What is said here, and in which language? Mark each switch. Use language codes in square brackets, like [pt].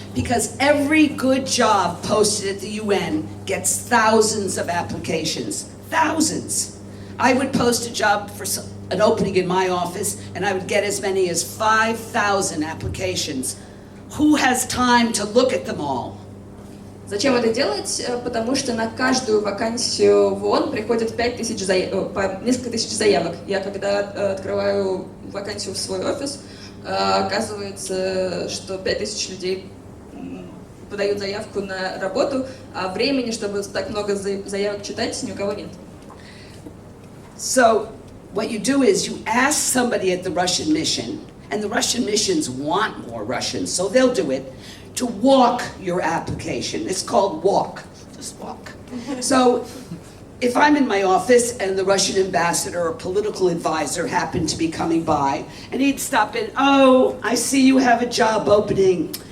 [en] Because every good job posted at the UN gets thousands of applications. Thousands. I would post a job for an opening in my office, and I would get as many as 5,000 applications. Who has time to look at them all? [ru] Зачем это делать? Потому что на каждую вакансию в ООН приходит несколько тысяч заявок. Я когда открываю вакансию в свой офис, оказывается, что 5000 людей подают заявку на работу, а времени, чтобы так много заявок читать, ни у кого нет. [en] So, what you do is you ask somebody at the Russian mission, and the Russian missions want more Russians, so they'll do it, to walk your application. It's called walk. Just walk. So, if I'm in my office and the Russian ambassador or political advisor happened to be coming by, and he'd stop in, oh, I see you have a job opening.